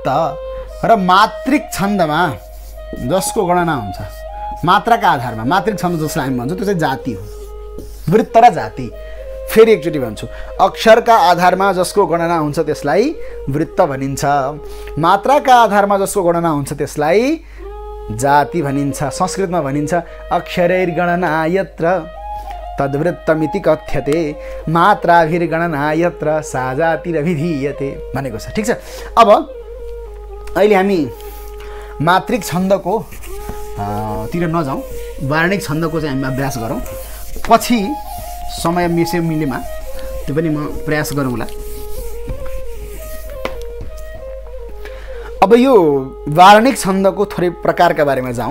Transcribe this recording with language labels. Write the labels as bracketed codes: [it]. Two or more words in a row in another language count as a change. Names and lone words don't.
[ne] र मात्रिक छन्दमा जसको गणना हुन्छ मात्राका आधारमा, मात्रिक छन्द जसलाई हामी भन्छौँ त्यो चाहिँ जाति हो। वृत्त र जाति। फेरि एकचोटि भन्छु, अक्षरका आधारमा जसको गणना हुन्छ त्यसलाई वृत्त भनिन्छ, मात्राका आधारमा जसको गणना हुन्छ त्यसलाई जाति भनिन्छ। संस्कृतमा भनिन्छ [sa] अक्षरैर्गणना यत्र तद्वृत्तमिति कथ्यते, मात्राभिर्गणना यत्र सा जातिरभिधीयते [ne] भनेको छ। ठिक छ। अब अहिले हामी मात्रिक छन्दको तिर नजाउँ, वार्णिक छन्दको चाहिँ हामी अभ्यास गरौँ। पछि समय मिलेमा त्यो पनि म प्रयास गरौँला। अब यो वार्णिक छन्दको थोरै प्रकारका बारेमा जाउँ।